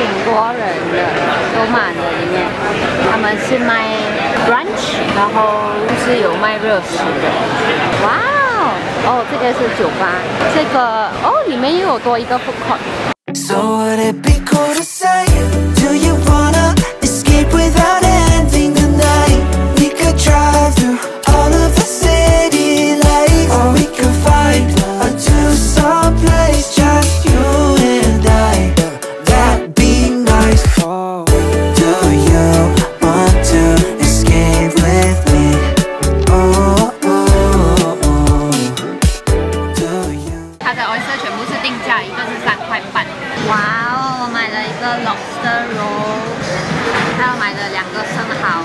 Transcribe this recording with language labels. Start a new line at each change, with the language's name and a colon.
Chinese: 多人的都滿了，裡面他們是賣 brunch， 然後就是有賣熱食的。哇哦，哦，這個是酒吧，這個哦，裡面又有多一個 food court。
English: So would it be cool to say, do you wanna escape without ending the night? We could drive through all of the city lights, or we could find a two-star place, just you and I. That'd be nice. Do you want to escape with me? Oh, oh, oh. Do you?
Chinese: 它的 oyster 全部是定價，一個是3塊半。哇哦，我買了一個 lobster roll， 還有買了2個生蠔。